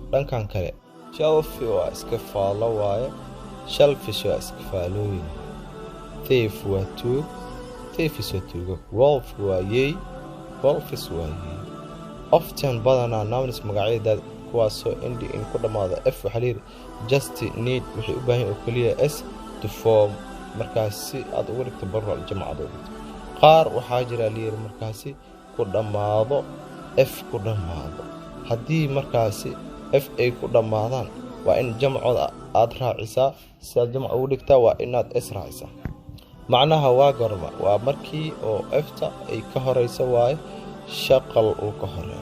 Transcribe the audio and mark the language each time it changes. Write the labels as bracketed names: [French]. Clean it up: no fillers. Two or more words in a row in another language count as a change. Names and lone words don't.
[Somali] dhankan kale shelf waa iska faalo waaye, shellfish waa iska faalooyin. thief waa tuug, thieves waa tuugo. wolf waa yey, wolves waa yey. often badanaa nouns magacyada kuwaasoo [English] end in [Somali] ku dhamaado f waxa leeyahay [English] just need [Somali] waxay u baahan oo kaliya s [English] to form [Somali] markaasi aad ugu dhigto plural jamcad. qaar waxaa jira leeyahay markaasi ku dhamaado f ku dhamaado. haddii markaasi f ay ku dhamaadaan waa in jamcooda aad raacisaa. sidaad jamc ugu dhigtaa waa inaad s raacisaa. macnaha waa gorma, waa markii oo f-ta ay ka horeyso waaye shaqal uu ka horeeyo.